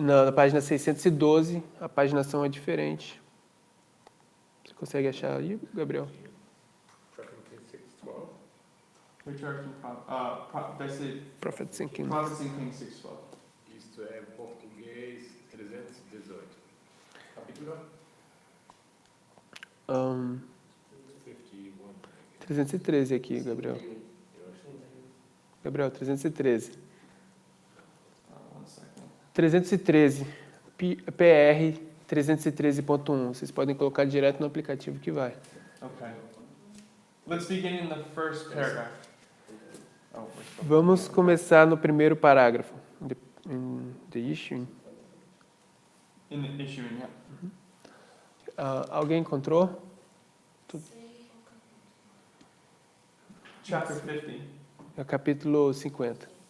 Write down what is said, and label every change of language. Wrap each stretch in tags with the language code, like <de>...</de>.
<pt>na página 612, a paginação é diferente. Você consegue achar aí, Gabriel?</pt> <en>Patriarchs and did I say Prophets and Kings. Prophets and Kings 612.</en> <pt>Isto é em português 318. Capítulo Um, 51. 313 aqui, Gabriel. Gabriel, 313.</pt> <en>One second. 313, PR 313.1.</en> <pt>Vocês podem colocar direto no aplicativo que vai.</pt> <en>Okay. Let's begin in the first paragraph. Oh, we're still-</en> <pt>Vamos começar no primeiro parágrafo.</pt> <en>The issue. in the issuing, yeah.</en> <pt>Alguém encontrou?</pt> <en>Chapter 50.</en> <pt>É o capítulo 50.</pt>